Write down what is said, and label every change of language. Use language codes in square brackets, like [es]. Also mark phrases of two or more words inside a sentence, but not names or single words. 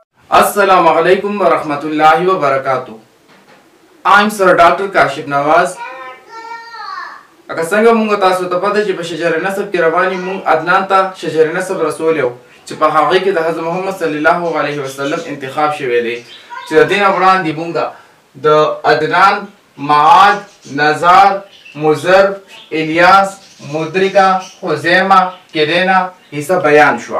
[ar] السلام عليكم ورحمة الله وبركاته. [en] I'm Sir Dr. Kashif Nawaz. [ps] Aka څنګه مونږ تاسو ته پته چې په شجر نسب کې رواني مونږ عدنان ته شجر نسب رسول یو چې په هغه کې د حضرت محمد [ar] صلی الله علیه وسلم [ps] انتخاب شوی دی چې د دین وړاندې مونږ د عدنان، معاد، نزار، مزر، الیاس، مدرکه، خزیمه، کرینا حصہ بیان شو.